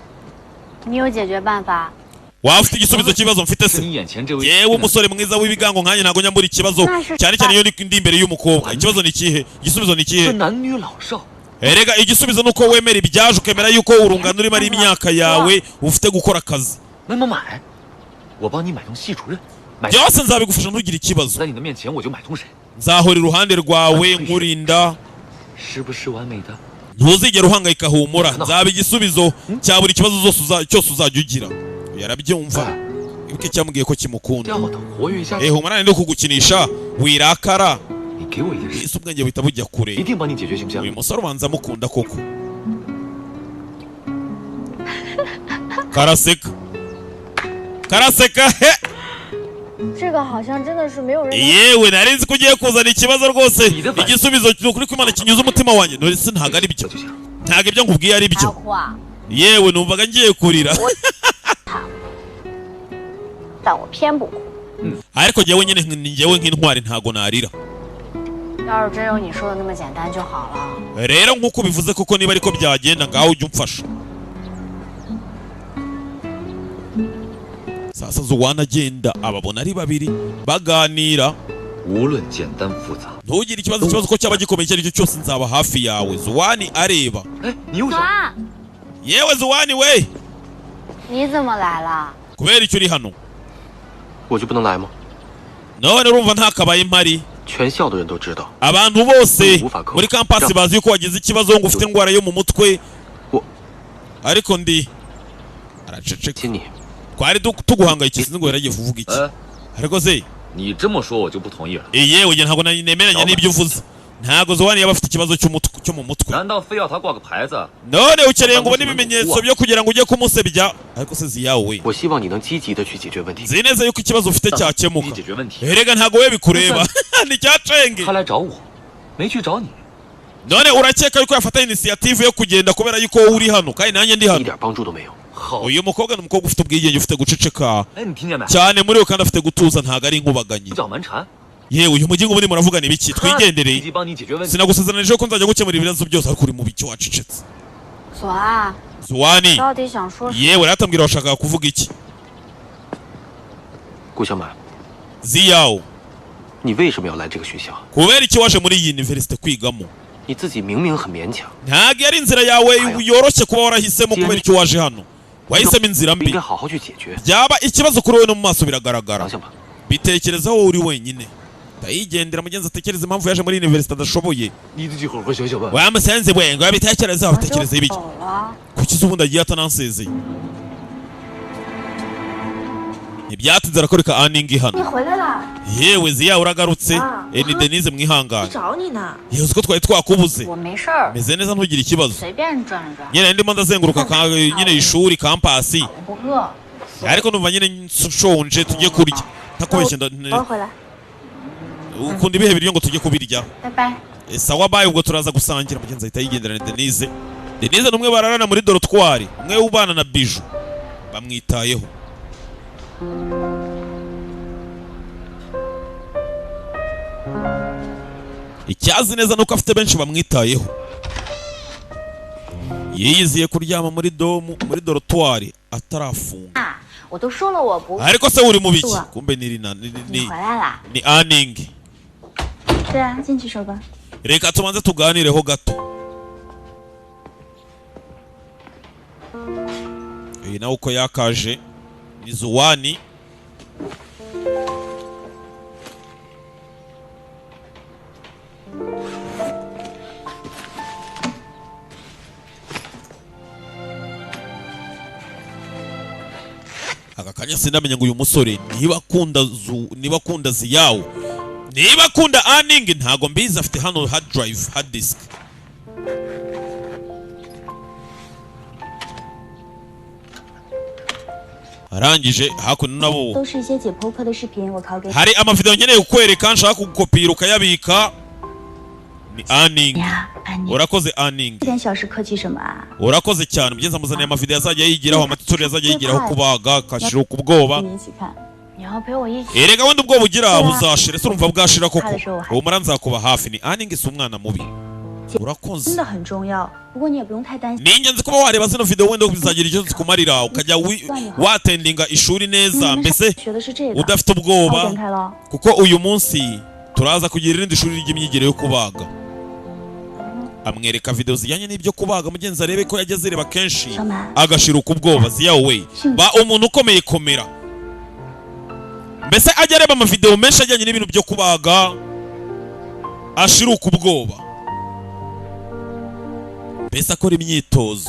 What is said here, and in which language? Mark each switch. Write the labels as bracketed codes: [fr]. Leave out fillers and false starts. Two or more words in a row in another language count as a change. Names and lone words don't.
[rw] Wafite igisubizo cy'ibibazo mfite se yewe umusore mwiza w'ibigango nkanye ntago nyambura ikibazo cyane cyane iyo ndi imbere y'umukobwa ikibazo ni ikihe igisubizo ni ikihe erega igisubizo nuko wemera ibyaje ukemera yuko urungano urimo ari imyaka yawe ufite gukora akazi [zh] 我帮你买通系主任， [rw] byose nzabigufasha ntugire ikibazo [zh] 在你的面前我就买通谁， [rw] nzahora iruhande rwawe nkurinda [zh] 是不是完美的？ [rw] ntuzigera uhangayika humura nzaba igisubizo cya buri kibazo cyose uzajya ugira yarabyumva ibuke cyamubwiye ko kimukunda [zh] 这样我能活跃一下。 [rw] humura ndi kugukinisha wirakara [zh] 你给我一点时间， [rw] isi ubwenge buhita bujya [zh] 一 [rw] kure [zh] 定帮你解决，行不行？ [rw] uyu musore ubanza amukunda koko karaseka karaseka he [zh] 这个好像真的是没有人能 [rw] yewe nari nzi ko ugiye kuzana ikibazo rwose igisubizo ni ukuri ko Imana kinyuze umutima wanjye none se ntabwo ari byo ntabwo ibyo nkubwiye ari [zh] 还 [rw] byo [zh] 哭啊！ [rw] yewe numvaga ngiye kurira [zh] 但我偏不哭。 [rw] ariko njyewe nyine ni njyewe nk'intwari ntago narira [zh] 要是真有你说的那么简单就好了。 [rw] rero nk'uko ubivuze koko niba ariko byagenda ngaho ujye umfasha sasa Zuwana agenda ababona ari babiri baganira [zh] 无论简单复杂。 [rw] ntugire ikibazo ko cyaba gikomeye icyo ari cyo cyose nzaba hafi yawe Zuwani areba [zh] 哎，你又想？啊， [rw] yewe Zuwani we [zh] 你怎么来了？ [rw] kubera icyo uri hano [zh] 我就不能来吗？ [rw] none urumva ntakabaye mpari [zh] 全校的人都知道， [rw] abantu bose muri kampasi bazi ko wagize ikibazo ngo ufite indwara yo mu mutwe ariko ndi araceceka [zh] 亲你， [rw] twari tuguhangayikishije ngo yaragiye kuvuga iki [zh] 哎， [rw] ariko se [zh] 你这么说我就不同意了。 [rw] yewe njye ntabwo nemeranya n'ibyo uvuze ntabwo Zuwani yaba afite ikibazo cyo mu mutwe [zh] 难道非要他挂个牌子？ [rw] none ukeneye ngo ubone ibimenyetso byo kugira ngo ujye kumusebya ariko se ziyawe [zh] 我希望你能积极的去解决问题。 [rw] nzi neza yuko ikibazo ufite [zh] 你 [rw] cyakemuka [zh] 解决问题。 [rw] erega ntabwo we bikureba ni cyacenge [zh] 他来找我，没去找你。 [rw] none urakeka yuko yafata initiative yo kugenda kubera yuko wowe uri hano kandi nanjye ndi [zh] 一 [rw] hano [zh] 点帮助都没有。好， [rw] uyu mukobwa ni umukobwa ufite ubwigenge ufite guceceka [zh] 哎，你听见没？ [rw] cyane muri we kandi afite gutuza ntabwo ari inkubaganyi [zh] 胡搅蛮缠， [rw] yewe uyu mujyi ngo muri muravugana ibiki [zh] 他积 [rw] twigendereye [zh] 极帮你解决问题。 [rw] sinagusezeranije ko nzajya gukemura ibibazo byose ariko uri mu biki wacecetse [zh] 索啊， [rw] Zuwani [zh] 到底想说什么？ [rw] yewe ratambwira washakaga kuvuga iki [zh] 顾小满， [rw] ziyawo [zh] 你为什么要来这个学校？ [rw] kubera iki waje muri iyi universite kwigamo [zh] 你自己明明很勉强， [rw] ntabwo ari inzira yawe yoroshye kuba warahisemo kubera icyo waje hano wahisemo inzira [zh] 不应 [rw] mbi [zh] 该好好去解决。 [rw] byaba ikibazo kuri wowe no mu maso biragaragara [zh] 想想吧， [rw] bitekerezaho wowe uri wenyine ndayigendera mugenzi atekereza impamvu yaje muri universite adashoboye [zh] 你自己好好想想吧。 [rw] wamusanze we ngo yabitekerezaho [zh] 我就 [rw] atekereza ibiki [zh] 走了。 [rw] kuki se ubundi agiye atanansezeye ntibyatinze arakoreka aningi [zh] 你 [rw] hano [zh] 回来了， [rw] yewe ziya uragarutse ni Denise [zh] 我 [rw] mwihangane [zh] 找你呢。 [rw] yewe uzi ko twari twakubuze [zh] 我没事儿， [rw] meze neza ntugire ikibazo [zh] 随便转转， [rw] nyine ndimo ndazenguruka nyine ishuri kampasi [zh] 我不饿。 [rw] ariko numva nyine nshonje tujye kurya ntakubeshye [zh] 我回来。 [rw] ukunda ibihe biryo ngo tujye kubirya [zh] 拜拜。 [rw] sawa bayi ubwo turaza gusangira mugenzi ahita yigendera na Denise Denise ni umwe bararana muri dorotwari umwe ubana na Biju bamwitayeho icyazi neza nuko afite benshi bamwitayeho yiyiziye kuryama muri dorotwari atarafunga [zh] 啊，我都说了我不。 [rw] ariko se uri mu biki kumbe ni [zh] 你回来啦？ [rw] ni Aning [zh] 是啊，进去说吧。 [rw] reka tubanze tuganireho gato uyu nawe uko yakaje ni Zuwani aka kanya sindamenya ngo uyu musore niba akunda Ziyawo niba akunda Aning ntago mbizi afite hano [en] hard drive hard disk [rw] arangije hakuno nabo [zh] 都是一些解剖科的视频，我拷给你。 [rw] hari amavideo nkeneye kukwereka nshaka kugukopira ukayabika ni Aning [zh] 呀，安妮， [rw] urakoze Aning [zh] 这点小事客气什么啊？ [rw] urakoze cyane mugenzi amuzaniye amavideo azajya yigiraho amatutorial azajya yigiraho kubaga akashira ubwoba [zh] 跟你一起看。你要陪我一起？ [rw] erega wenda ubwoba ugira buzashira ese urumva bwashira koko [zh] 怕的时候我还 [rw] humura nzakuba hafi ni Aning si umwana mubi urakoze [zh] 真的很重要，不过你也不用太担心。 [rw] ni ingenzi kuba wareba zino video wenda bizagira icyo zikumarira ukajya watendinga ishuri neza [zh] 你 [rw] mbese [zh] 学的是这个， [rw] udafite [zh] 把我 [rw] ubwoba [zh] 点开了。 [rw] kuko uyu munsi turaza kugira irindi shuri ry'imyigire yo kubaga amwereka video zijyanye n'ibyo kubaga mugenzi arebe ko yageze reba kenshi Shama. agashira ubwoba ziyawe ba umuntu ukomeye komera mbese ajya areba amavideo menshi ajyanye n'ibintu byo kubaga ashiruka ubwoba, mbese akora imyitozo.